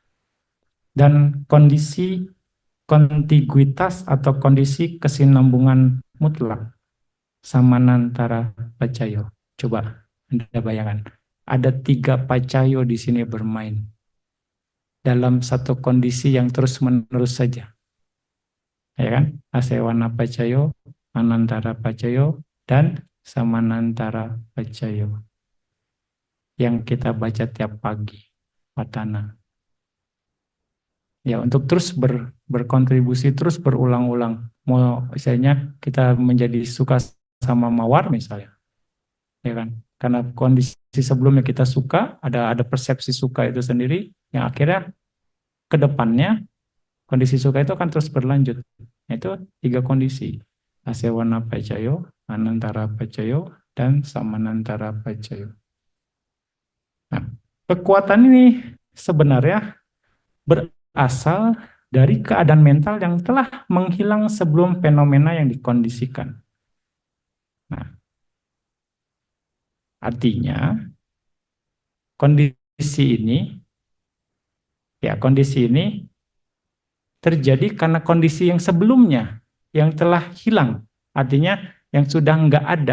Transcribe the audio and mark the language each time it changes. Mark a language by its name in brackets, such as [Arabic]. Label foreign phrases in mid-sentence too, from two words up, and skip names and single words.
[Indonesian] Dan kondisi kontiguitas atau kondisi kesinambungan mutlak, [Pali] samanantara pacayo. [Indonesian] Coba Anda bayangkan, ada 3 pacayo di sini bermain dalam satu kondisi yang terus-menerus saja. Ya kan? [Pali] Asewana pacayo, anantara pacayo, dan samanantara pacayo. [Indonesian] Yang kita baca tiap pagi, Patana. Ya, untuk terus berkontribusi, terus berulang-ulang. Mau misalnya kita menjadi suka sama mawar misalnya. Ya kan? Karena kondisi sebelumnya kita suka, ada persepsi suka itu sendiri, yang akhirnya ke depannya kondisi suka itu akan terus berlanjut. Itu 3 kondisi. [Pali] Asewana pacayo, anantara pacayo, dan samanantara pacayo. [Indonesian] Nah, kekuatan ini sebenarnya berasal dari keadaan mental yang telah menghilang sebelum fenomena yang dikondisikan. Nah, artinya kondisi ini terjadi karena kondisi yang sebelumnya yang telah hilang, artinya yang sudah nggak ada.